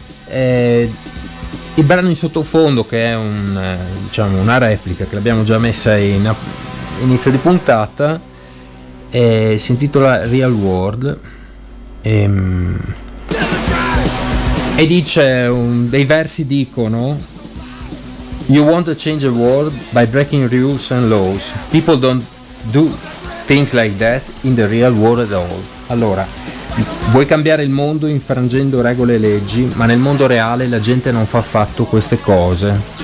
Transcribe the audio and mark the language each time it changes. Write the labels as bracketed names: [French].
[Italian] Il brano in sottofondo, che è diciamo una replica, che l'abbiamo già messa in inizio di puntata, si intitola Real World e dei versi dicono [English] You want to change the world by breaking rules and laws. People don't do things like that in the real world at all. [Italian] Allora, vuoi cambiare il mondo infrangendo regole e leggi, ma nel mondo reale la gente non fa affatto queste cose.